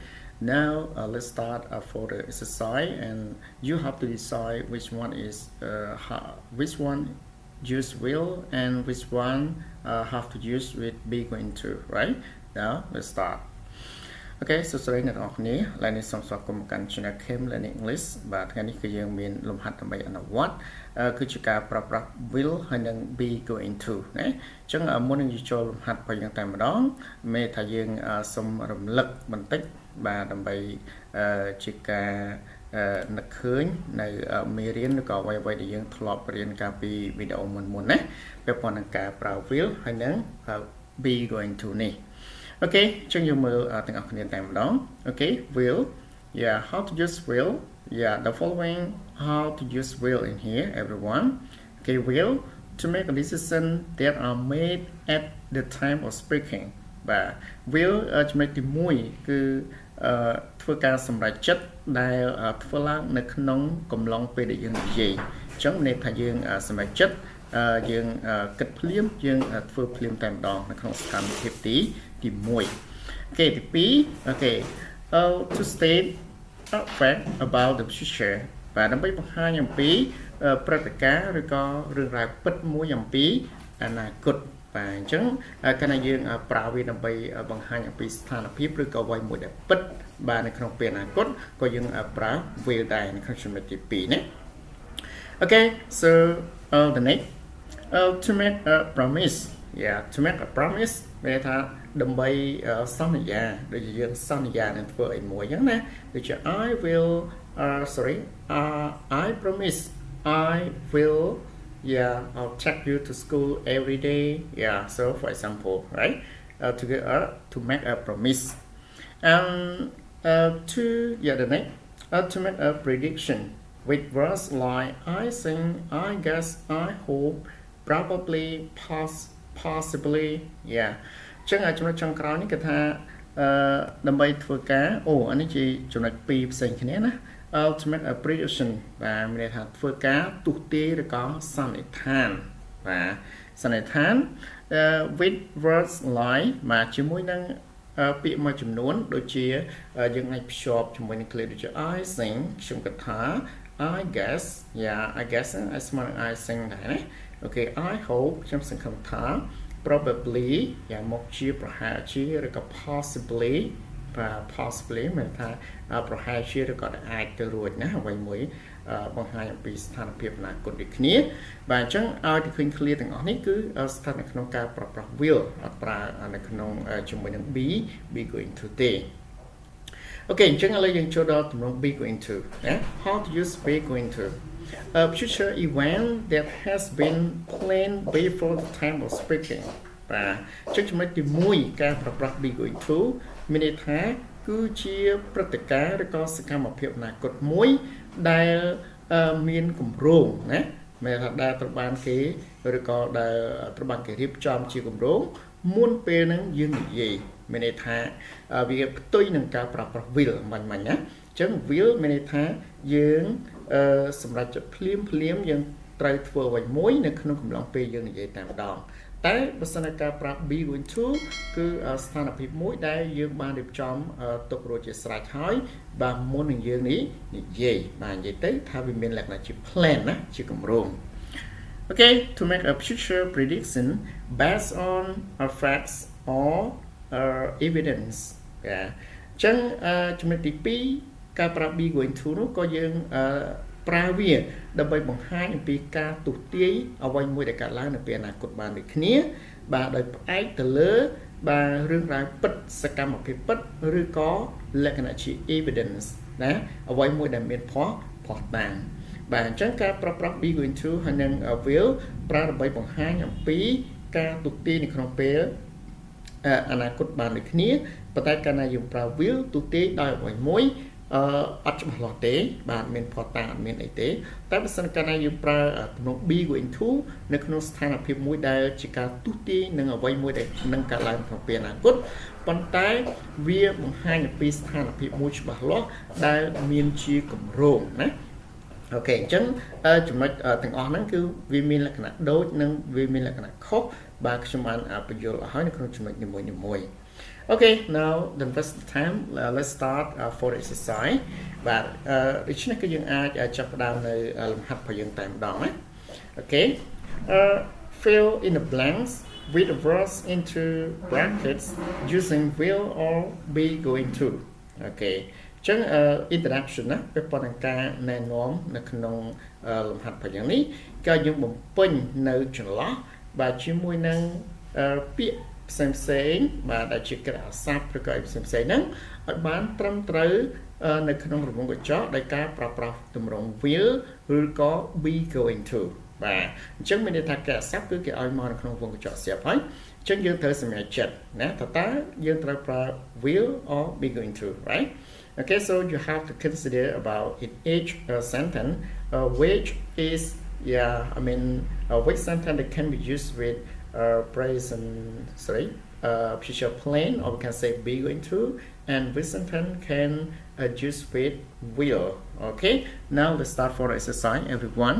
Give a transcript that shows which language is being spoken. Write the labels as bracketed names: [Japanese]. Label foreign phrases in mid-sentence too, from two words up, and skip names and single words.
[English] Now let's start for the exercise and you have to decide which one is which one use will and which one have to use with be going to, right? Now let's start. Okay, so sorry [Khmer] អ្នកនរគ្នាឡើយនេះសូមស្វាគមន៍មកកាន់ Channel Cam Learning English បាទថ្ងៃនេះគឺយើងមានលំហាត់ដើម្បីអនុវត្តគឺជាការប្រើប្រាស់ will ហើយនិង [English] be going to [Khmer] ណាអញ្ចឹងមុននឹងចូលលំហាត់បើយ៉ាងតែម្ដងមេថាយើងសូមរំលឹកបន្តិចបាទដើម្បីជាការនឹកឃើញនៅមេរៀ នឬក៏អ្វីៗដែលយើងធ្លាប់រៀនកាលពីវីដេអូមុនណាពាក់ព័ន្ធនឹងការប្រើ will ហើយនិង [English] be going to [Khmer] នេះ Okay អញ្ចឹងយើងមើលទាំងអស់គ្នាតែម្ដង [English] Okay will yeah how to use will yeah the following how to use will in here everyone okay will to make a decision that are made at the time of speaking [Khmer] បាទ will ចំណុចទី1គឺធ្វើការសម្រេចចិត្តដែលធ្វើឡើងនៅក្នុងកំឡុងពេលដែលយើងនិយាយអញ្ចឹង ន័យថាយើងសម្រេចចិត្តយើងគិតភ្លាមយើងធ្វើភ្លាមតែម្ដងនៅក្នុងសកម្មភាពទី1 Okay ទី2 Okay [English] to state a fact about the future [Khmer] បាទដើម្បីបង្ហាញអំពីព្រឹត្តិការណ៍ឬក៏រឿងរ៉ាវពិតមួយអំពីអនាគតបាទអញ្ចឹងកាលណាយើងប្រើវាដើម្បីបង្ហាញអំពីស្ថានភាពឬក៏អ្វីមួយដែលពិតបាទនៅក្នុងពេលអនាគតក៏យើងប្រើ will ដែរនៅក្នុងចំណុចទី2ណា [English] Okay so the next to make a promise yeah to make a promise [Khmer] មានថាដើម្បីសន្យាដូចជាយើងសន្យានឹងធ្វើអីមួយអញ្ចឹងណាដូចជា [English] I will I promise I will yeah I'll take you to school every day yeah so for example right to make a promise and to yeah the next to make a prediction with words like I think I guess I hope probably possibly yeah ចឹង [Khmer] ចំណុចចុងក្រោយនេះគឺថាដើម្បីធ្វើការអានេះជាចំណុច2ផ្សេងគ្នាណា [English] ultimate prediction [Khmer] បាទមានន័យថាធ្វើការទស្សន៍ទាយឬក៏សន្និដ្ឋានបាទស ន្និដ្ឋាន [English] with words like [Khmer] បាទជាមួយនឹងពាក្យមួយចំនួនដូចជាយើងអាចភ្ជាប់ជាមួយនឹង clear ដូចជា [English] I think [Khmer] ខ្ញុំគិតថា [English] I guess yeah I guess [Khmer] ឲ្យស្មើនឹង [English] I think [Khmer] ដែរណា Okay [English] I hope [Khmer] ខ្ញុំសង្ឃឹមថា probably យ៉ាងមកជាប្រហែលជាឬក៏ possibly បាទ possibly មានថាប្រហែលជាឬក៏អាចទៅរួចណាអ្វីមួយបង្ហាញអំពីស្ថានភាពអនាគតដូចគ្នាបាទអញ្ចឹងឲ្យទៅឃើញ clear ទាំងអស់នេះគឺស្ថិតនៅក្នុងការប្រើប្រាស់ will អត់ប្រើនៅក្នុងជាមួយនឹង [English] be going to [Khmer] ទេ Okay អញ្ចឹងឥឡូវយើងចូលដល់ទម្រង់ [English] be going to [Khmer] ណា [English] how to use be going to a future event that has been planned before the time of speaking [Khmer] បាទអញ្ចឹងចំណុចទី1ការប្រើប្រាស់ [English] be going to [Khmer] មានន័យថាគឺជាព្រឹត្តិការណ៍ឬក៏សកម្មភាពអនាគតមួយដែលមានគម្រោងណាមានថាដែលត្រូវបាន គេឬក៏ដែលត្រូវបានគេរៀបចំជាគម្រោងមុនពេលហ្នឹងយើងនិយាយមានន័យថាវាផ្ទុយនឹងការប្រើប្រាស់ will បាញ់ណាអញ្ចឹង will មានន័យថាយើងសម្រាប់ចិត្តភ្លាមយើងត្រូវធ្វើអ្វីមួយនៅក្នុងកំឡុងពេល យើងនិយាយតែម្ដងតែបើសិនជាការប្រាប់ [English] be going to [Khmer] គឺស្ថានភាពមួយដែលយើងបានរៀបចំទុករួចជាស្រេចហើយបាទមុននឹងយើងនេះនិយាយបាទនិយាយ ទៅថាវាមានលក្ខណៈជា plan ណាជាគម្រោង Okay [English] to make a future prediction based on facts or evidence [Khmer] បាទអញ្ចឹងចំណុចទី 2ការប្រាប់ [English] be going to [Khmer] នោះក៏យើងប្រើវាដើម្បីបង្ហាញអំពីការទស្សន៍ទាយអ្វីមួយដែល កើតឡើងនៅពេលអនាគតបានដូចគ្នាបាទដោយផ្អែកទៅលើបាទរឿងរ៉ាវពិតសកម្មភាពពិតឬក៏លក្ខណៈជា evidence ណាអ្វីមួយដែលមានភស្តុតាងបាទអញ្ចឹងការប្រើប្រាស់ [English] be going to [Khmer] ហើយនឹង will ប្រើដើម្បីបង្ហាញអំពីការទស្សន៍ទាយនៅក្នុងពេលអនាគតបានដូចគ្នាប៉ុន្តែកាលណាយើងប្រើ will ទស្សន៍ទាយដោយអ្វីមួយ អត់ច្បាស់លាស់ទេបាទមានផតតាអត់មានអីទេតែបើសិនកាលណាយើងប្រើទំនង [English] be going to [Khmer] នៅក្នុងស្ថានភាពមួយដែលជាការទុទាយនឹងអ្វីមួយដែលនឹងកើតឡើងក្នុងពេលអនាគតប៉ុន្តែវាបង្ហាញអំពីស្ថានភាពមួយច្បាស់លាស់ដែលមានជាគម្រោង ណាអូខេអញ្ចឹងចំណុចទាំងអស់ហ្នឹងគឺវាមានលក្ខណៈដូចនិងវាមានលក្ខណៈខុសបាទខ្ញុំបានបញ្យល់ឲ្យនៅក្នុងចំណុចនីមួយៗ [English] Okay, now the first time let's start for the exercise [Khmer] បាទដូច្នេះគឺ យើងអាចចាប់ផ្ដើមនៅលំហាត់របស់យើងតែម្ដងណា [English] Okay, fill in the blanks with the words into brackets using will or be going to Okay [Khmer] អញ្ចឹង introduction ណាពាក់ព័ន្ធនឹង ការណែនាំនៅក្នុងលំហាត់របស់យើងនេះក៏យើងបំពេញនៅចន្លោះបាទជាមួយនឹងពាក្យផ្សេងៗបាទដែល ជាក្រាស័ព្ទឬក៏ផ្សេងៗហ្នឹងឲ្យបានត្រឹមត្រូវនៅក្នុងរង្វង់កញ្ចក់ដោយការប្រើប្រាស់ទម្រង់ will ឬក៏ [English] be going to [Khmer] បាទអញ្ចឹងមានន័យថាក្រាស័ព្ទគឺគេឲ្យមកនៅក្នុងរង្វង់កញ្ចក់ស្រាប់ហើយអញ្ចឹងយើងត្រូវសម្រេចចិត្តណាតើយើងត្រូវប្រើ [English] will or be going to right Okay so you have to consider about in each sentence which is which sentence that can be used with future plain or we can say be going to and which sentence can use with will okay now let's start for the exercise everyone